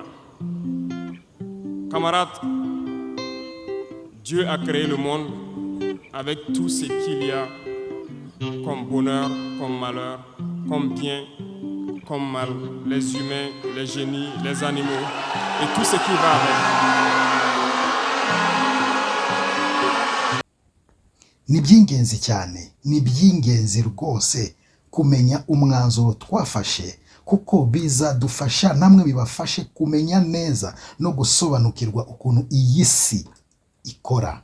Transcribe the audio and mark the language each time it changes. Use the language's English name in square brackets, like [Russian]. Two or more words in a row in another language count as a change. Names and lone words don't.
[French] Camarades, Dieu a créé le monde avec tout ce qu'il y a comme bonheur, comme malheur, comme bien, comme mal, les humains, les génies, les animaux et tout ce qui va avec. [Kinyarwanda] Ni by'ingenzi cyane, ni by'ingenzi rwose kumenya umwanzuro twafashe, kuko bizadufasha namwe bibafashe kumenya neza no gusobanukirwa ukuntu iyi si ikora.